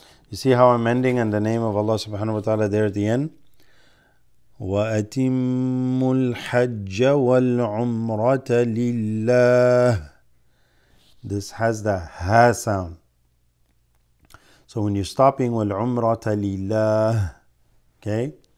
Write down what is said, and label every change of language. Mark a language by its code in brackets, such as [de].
[en] You see how I'm ending in the name of Allah subhanahu wa ta'ala there at the end? [ar] وأتموا الحج والعمرة لله. [en] This has the ha sound. So when you're stopping [ar] والعمرة لله, [en] okay?